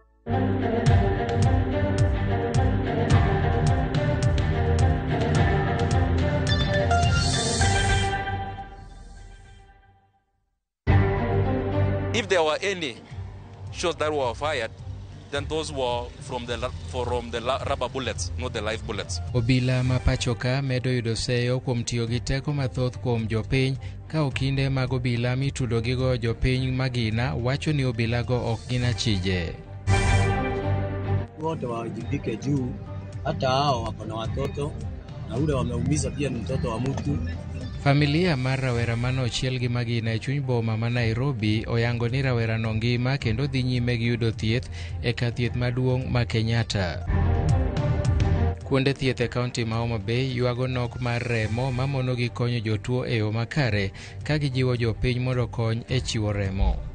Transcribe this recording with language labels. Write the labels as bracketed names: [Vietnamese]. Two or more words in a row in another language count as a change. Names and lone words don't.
[English] If there were any shots that were fired, then those were from the rubber bullets, not the live bullets. [Luo (Kenya and Tanzania)] Obila ma pachoka medo yudo seyo kuom tiyo gi teko mathoth kuom jopiny ka okinde mag obila mitudo gigo jopiny magina wacho ni obila go ok gina chije. [Swahili] Wote wajibike juu, hata hao wako na watoto na ule wameumiza pia ni mtoto wa mtu. [Luo (Kenya and Tanzania)] Familia mar rawera mano chiel gi magina e chuny boma ma Nairobi oyango ni rawera no ngima kendo dhi nyime gi yudo thieth e kar thieth maduong' ma Kenyatta. Kuonde thieth e kaunti ma Homa Bay yuago nok mar remo mamono gi konyo jotuo e yo makare ka gijiwo jopiny mondo kony e chiwo remo.